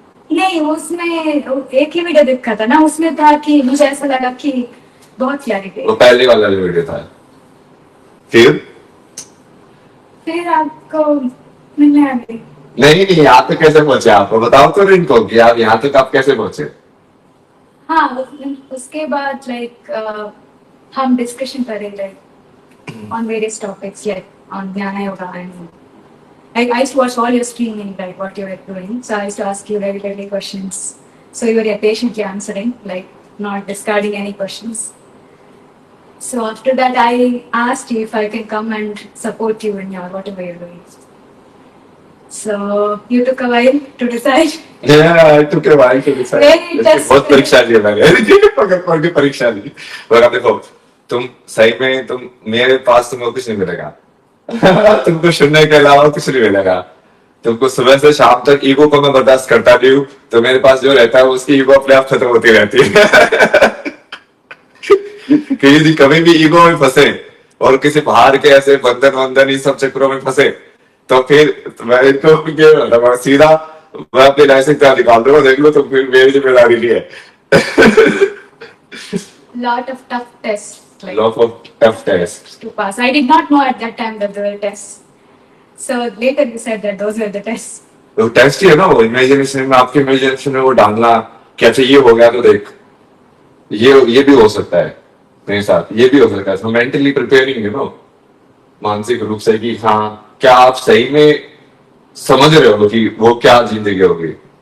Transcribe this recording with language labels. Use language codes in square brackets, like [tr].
[hi] नहीं, उसमें एक ही वीडियो देखा था ना, उसमें था कि मुझे ऐसा लगा कि बहुत क्लैरिटी। वो पहले वाला जो वीडियो था। फिर आपको मिलने आ गई। नहीं यहाँ तक कैसे पहुंचे आप? बताओ तो इनको कि आप यहाँ तक आप कैसे पहुंचे? हाँ, उसके बाद हम डिस्कशन करें [en] on various topics on Dhyana Yoga, and I used to watch all your streaming, what you were doing. So I used to ask you regularly questions. So you were patiently answering, not discarding any questions. So after that, I asked you if I can come and support you in your whatever you're doing. So you took a while to decide. Yeah, I took a while to decide. [hi] बहुत परीक्षा ली मैंने। परीक्षा ली। और देखो, तुम सही में तुम मेरे पास तुमको कुछ नहीं मिलेगा। तुमको सुनने के अलावा कुछ नहीं मिलेगा। तुमको सुबह से शाम तक ईगो को मैं बर्दाश्त करता नहीं हूँ, तो मेरे पास जो रहता है उसकी ईगो अपने आप खत्म होती रहती है। कि यदि कभी भी ईगो में फंसे और किसी बाहर के ऐसे बंधन वंदन इस सब चक्रों में फंसे, तो फिर मैं इनको सीधा मैं अपनी लाइसेंस निकाल दूंगा, देख लो, तो फिर मेरी जिम्मेदारी नहीं है। [en] Lot of tough tests. Lot of tough tests to pass. I did not know at that time that there were tests. So later you said that those were the tests. [hi] वो टेस्ट ही है ना, वो imagination में, आपके imagination में वो डालना कि अच्छा ये हो गया तो देख ये भी हो सकता है मेरे साथ, ये भी हो सकता है। तो मेंटली प्रिपेयरिंग है ना, मानसिक रूप से कि हाँ क्या आप सही में समझ रहे हो कि वो क्या जिंदगी होगी।